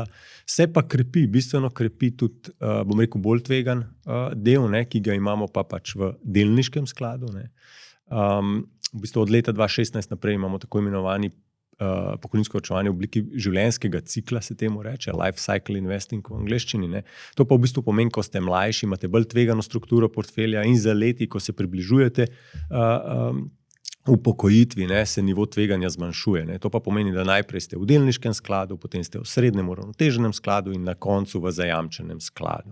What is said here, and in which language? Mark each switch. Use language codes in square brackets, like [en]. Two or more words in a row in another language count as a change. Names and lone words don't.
[sl] Se pa bistveno krepi tudi, bom rekel, bolj tvegan del, ki ga imamo pa pač v delniškem skladu. V bistvu od leta 2016 naprej imamo tako imenovani pokojninsko varčevanje v obliki življenjskega cikla, se temu reče, [en] life cycle investing [sl] v angleščini. Ne. To pa v bistvu pomeni, ko ste mlajši, imate bolj tvegano strukturo portfelja in za leti, ko se približujete upokojitvi, ne, se nivo tveganja zmanjšuje. Ne. To pa pomeni, da najprej ste v delniškem skladu, potem ste v srednjem uravnoteženem skladu in na koncu v zajamčenem skladu.